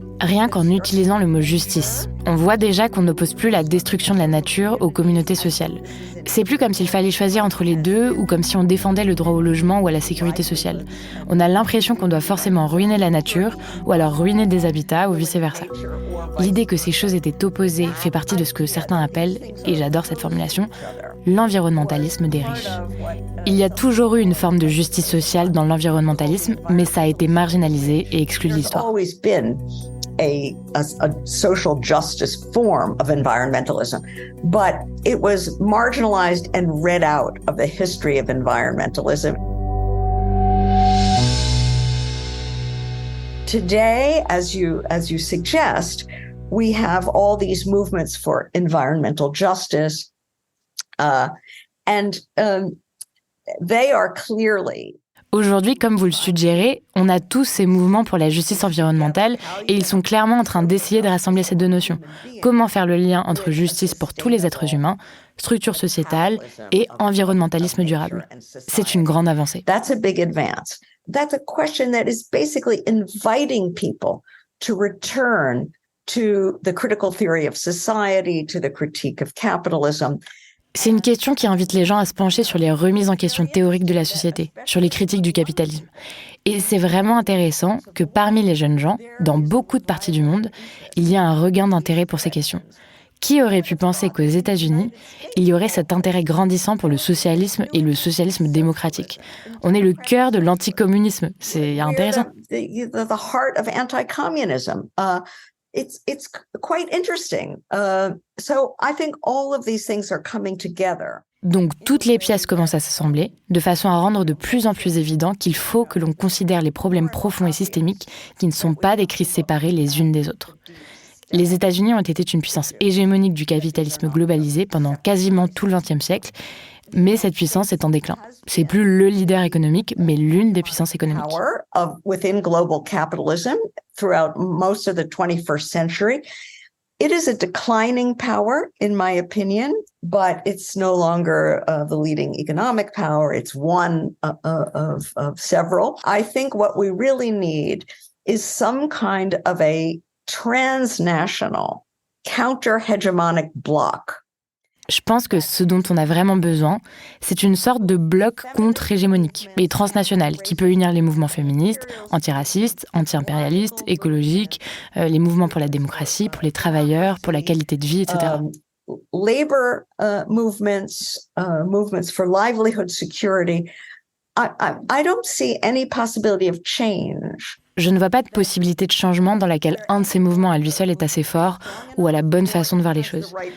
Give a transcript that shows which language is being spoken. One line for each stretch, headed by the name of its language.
French: Rien qu'en utilisant le mot justice, on voit déjà qu'on n'oppose plus la destruction de la nature aux communautés sociales. C'est plus comme s'il fallait choisir entre les deux ou comme si on défendait le droit au logement ou à la sécurité sociale. On a l'impression qu'on doit forcément ruiner la nature ou alors ruiner des habitats ou vice-versa. L'idée que ces choses étaient opposées fait partie de ce que certains appellent, et j'adore cette formulation, l'environnementalisme des riches. Il y a toujours eu une forme de justice sociale dans l'environnementalisme, mais ça a été marginalisé et exclu de l'histoire.
English: A social justice form of environmentalism, but it was marginalized and read out of the history of environmentalism. Today, as you suggest, we have all these movements for environmental justice, and they are clearly.
French: Aujourd'hui, comme vous le suggérez, on a tous ces mouvements pour la justice environnementale et ils sont clairement en train d'essayer de rassembler ces deux notions. Comment faire le lien entre justice pour tous les êtres humains, structure sociétale et environnementalisme durable. C'est une grande avancée.
English: That's a big advance. That's a question that is basically inviting people to return to the critical theory of society, to the critique of capitalism.
French: C'est une question qui invite les gens à se pencher sur les remises en question théoriques de la société, sur les critiques du capitalisme. Et c'est vraiment intéressant que parmi les jeunes gens, dans beaucoup de parties du monde, il y a un regain d'intérêt pour ces questions. Qui aurait pu penser qu'aux États-Unis, il y aurait cet intérêt grandissant pour le socialisme et le socialisme démocratique? On est le cœur de l'anticommunisme. C'est intéressant.
English: The heart of anti-communism. It's quite interesting. So I think all of these things are coming together.
French: Donc toutes les pièces commencent à s'assembler, de façon à rendre de plus en plus évident qu'il faut que l'on considère les problèmes profonds et systémiques qui ne sont pas des crises séparées les unes des autres. Les États-Unis ont été une puissance hégémonique du capitalisme globalisé pendant quasiment tout le XXe siècle, mais cette puissance est en déclin. C'est plus le leader économique, mais l'une des puissances économiques.
English: Within global capitalism throughout most of the 21st century, it is a declining power, in my opinion, but it's no longer the leading economic power. It's one of several. I think what we really need is some kind of a transnational, counter-hegemonic bloc.
French: Je pense que ce dont on a vraiment besoin, c'est une sorte de bloc contre-hégémonique et transnational qui peut unir les mouvements féministes, antiracistes, anti-impérialistes, écologiques, les mouvements pour la démocratie, pour les travailleurs, pour la qualité de vie, etc.
English: Labor movements, movements for livelihood security. I don't see any possibility of change.
French: Je ne vois pas de possibilité de changement dans laquelle un de ces mouvements à lui seul est assez fort ou a la bonne façon de voir les choses.